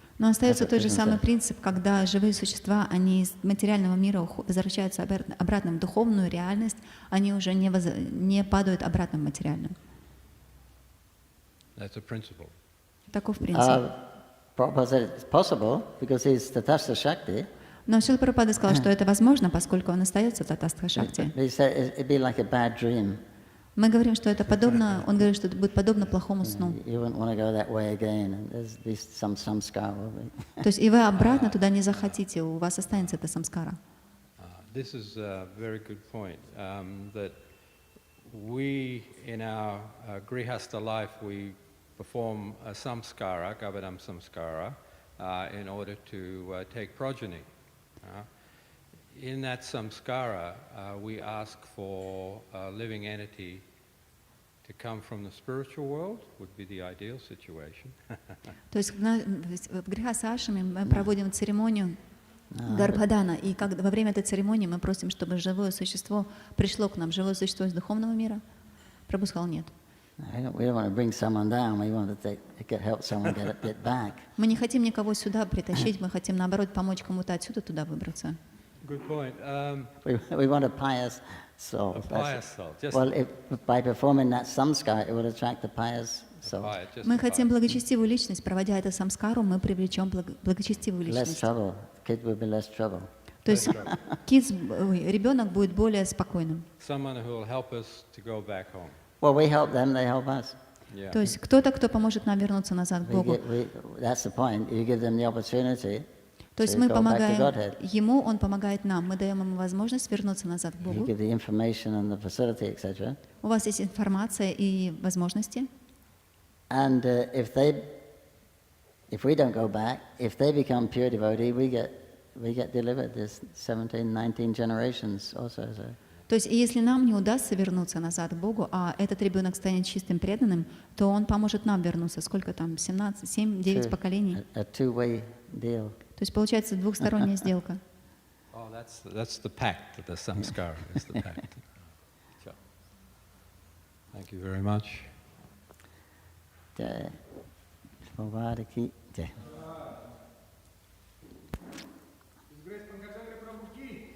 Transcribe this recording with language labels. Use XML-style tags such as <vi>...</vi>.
<ru>Но остается тот же самый принцип, когда живые существа, они из материального мира возвращаются обратно в духовную реальность, они уже не падают обратно в материальную.</ru> <en>That's a principle.</en> <ru>Таков принцип.</ru> <en>Prabhupada said it's possible because he's Tatastha Shakti.</en> <ru>Но Шрила Прабхупада сказал, что это возможно, поскольку он остается Татастха Шакти.</ru> <en>He said it'd be like a bad dream.</en> <ru>Мы говорим, что это подобно, он говорит, что это будет подобно плохому сну.</ru> <en>You wouldn't want to go that way again, and there's be some samskara.</en> <ru>То есть и вы обратно туда не захотите, у вас останется эта самскара.</ru> <en>This is a very good point. That we in our grihastha life we perform a samskara, Gavadam samskara, in order to take progeny. In that samskara, we ask for a living entity to come from the spiritual world, would be the ideal situation.</en> <ru>То есть в грихасашраме мы проводим церемонию Гарбхадана, и во время этой церемонии мы просим, чтобы живое существо пришло к нам, живое существо из духовного мира. Прабху сказал нет.</ru> <en>We don't want to bring someone down. We want to help someone get back.</en> <ru>Мы не хотим никого сюда притащить, мы хотим наоборот помочь кому-то отсюда туда выбраться.</ru> <en>Good point. We want a pious soul. A pious soul. Well, by performing that samskara, it would attract a pious soul.</en> <ru>Мы хотим благочестивую личность, проводя эту самскару, мы привлечем благочестивую</ru> <en>Less</en> <ru>личность.</ru> <en>trouble. Kid will be less trouble.</en> <ru>То есть ребенок будет более спокойным.</ru> <en>Someone who will help us to go back home. Well, we help them; they help us. Yeah.</en> <ru>То есть кто-то, кто поможет нам вернуться назад к Богу.</ru> <en>That's the point. You give them the opportunity.</en> <ru>То есть мы помогаем ему, он помогает нам. Мы даем ему возможность вернуться назад к Богу.</ru> <en>You give the information and the facility, etc.</en> <ru>У вас есть информация и возможности.</ru> <en>And if we don't go back, if they become pure devotee, we get delivered. There's 17, 19 generations also. So.</en> <ru>То есть, если нам не удастся вернуться назад к Богу, а этот ребенок станет чистым преданным, то он поможет нам вернуться. Сколько там? 17, 7, 9 поколений.</ru> <en>A two-way deal.</en> <ru>То есть, получается двухсторонняя сделка.</ru> <en>Oh, that's the pact. The samskara is the pact. Thank you very much.</en> <hi>Jai. Bhagavad ki jai. Pankajanghri Prabhu ki.</hi>